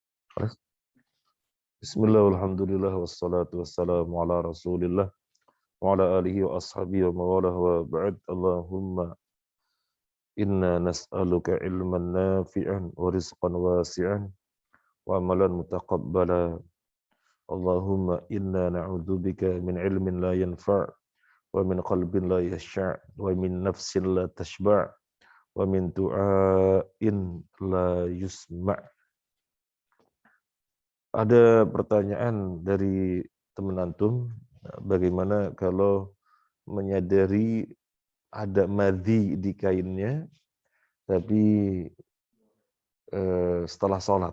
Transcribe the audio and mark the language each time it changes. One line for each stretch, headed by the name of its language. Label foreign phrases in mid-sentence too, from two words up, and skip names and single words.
Arabic: بسم الله، الحمد لله، والصلاة والسلام على رسول الله، وعلى آله وأصحابه وموالاه وبعد. اللهم إنا نسألك علما نافعا ورزقا واسعا وعملا متقبلا. اللهم إنا نعوذ بك من علم لا ينفع ومن قلب لا يخشع ومن نفس لا تشبع ومن دعاء لا يسمع'.
Indonesian: Ada pertanyaan dari teman antum, bagaimana kalau menyadari ada madhi di kainnya, tapi setelah sholat.